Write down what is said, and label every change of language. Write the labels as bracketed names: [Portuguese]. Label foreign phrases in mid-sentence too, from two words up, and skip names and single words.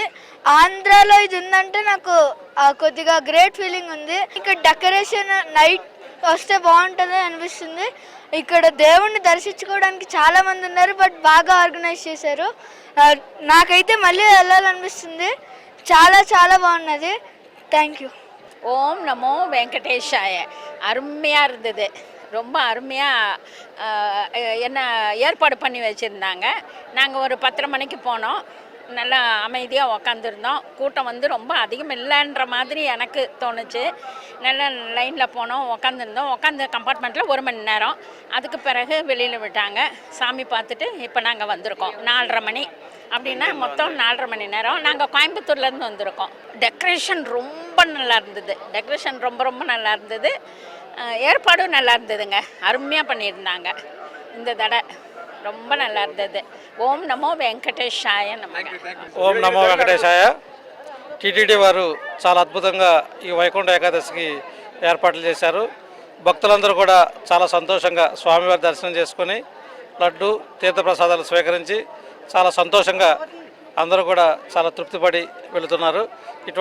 [Telugu] ఆంధ్రాలో ఇది ఉందంటే నాకు కొద్దిగా [English] great feeling [Telugu] ఉంది. ఇక్కడ [English] decoration night [Telugu] వస్తే బాగుంటుంది అనిపిస్తుంది. ఇక్కడ దేవుణ్ణి దర్శించుకోవడానికి చాలా మంది ఉన్నారు, బట్ బాగా ఆర్గనైజ్ చేశారు. నాకైతే మళ్ళీ వెళ్ళాలనిపిస్తుంది. చాలా బాగున్నది. [English] thank you. [Sanskrit] ॐ नमो वेङ्कटेशाय. [Tamil] அருமையாக இருந்தது, ரொம்ப அருமையாக என்ன ஏற்பாடு பண்ணி வச்சுருந்தாங்க. நாங்கள் ஒரு 10:30 மணிக்கு போனோம். நல்லா அமைதியாக உக்காந்துருந்தோம். கூட்டம் வந்து ரொம்ப அதிகம் இல்லைன்ற மாதிரி எனக்கு தோணுச்சு. நல்லா லைனில் போனோம், உக்காந்துருந்தோம். உட்காந்த கம்பார்ட்மெண்ட்டில் 1 மணி நேரம். அதுக்கு பிறகு வெளியில் விட்டாங்க. சாமி பார்த்துட்டு இப்போ நாங்கள் வந்திருக்கோம். 4:30 மணி அப்படின்னா மொத்தம் 4:30 மணி நேரம். நாங்கள் கோயம்புத்தூர்லேருந்து வந்திருக்கோம். டெக்கரேஷன் ரொம்ப நல்லா இருந்தது. டெக்கரேஷன் ரொம்ப நல்லா இருந்தது. ஏற்பாடும் நல்லா இருந்ததுங்க. அருமையாக பண்ணியிருந்தாங்க. இந்த தடவை ரொம்ப நல்லா இருந்தது. [Sanskrit] ॐ नमो वेङ्कटेशाय. ॐ नमो वेङ्कटेशाय. [Telugu] టీటీడీ వారు చాలా అద్భుతంగా ఈ వైకుంఠ ఏకాదశికి ఏర్పాట్లు చేశారు. భక్తులందరూ కూడా చాలా సంతోషంగా స్వామివారి దర్శనం చేసుకొని లడ్డు తీర్థప్రసాదాలు స్వీకరించి చాలా సంతోషంగా అందరూ కూడా చాలా తృప్తిపడి వెళుతున్నారు.